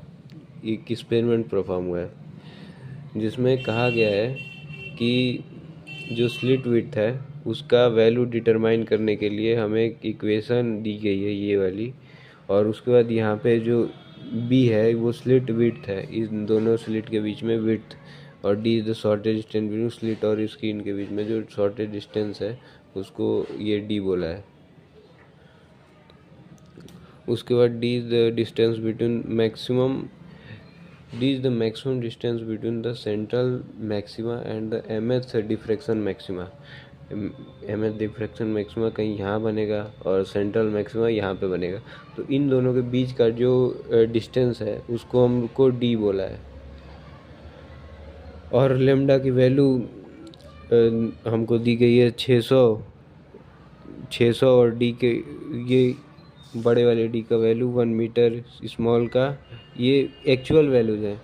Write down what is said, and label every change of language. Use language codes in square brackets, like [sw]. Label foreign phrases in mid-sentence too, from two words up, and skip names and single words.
[hi] एक [en] experiment perform [hi] हुआ है जिसमें कहा गया है कि जो [en] slit width [hi] है उसका [en] value determine [hi] करने के लिए हमें एक इक्वेशन दी गई है ये वाली, और उसके बाद यहाँ पे जो बी है वो [en] slit width [hi] है, इन दोनों स्लिट के बीच में विड्थ, और [en] D is the shortage distance between slit [hi] और स्क्रीन के बीच में जो [en] shortage distance [hi] है उसको ये डी बोला है. उसके बाद [en] D is the distance between maximum D is the maximum distance between the central maxima and the mth diffraction maxima. mth diffraction maxima [hi] कहीं यहाँ बनेगा और [en] central maxima [hi] यहाँ पे बनेगा. तो इन दोनों के बीच का जो डिस्टेंस है उसको हमको D बोला है. और लेमडा की वैल्यू हमको दी गई है 600 और D के ये बड़े वाले डी का वैल्यू 1 मीटर, स्मॉल का ये [en] actual values [hi] है.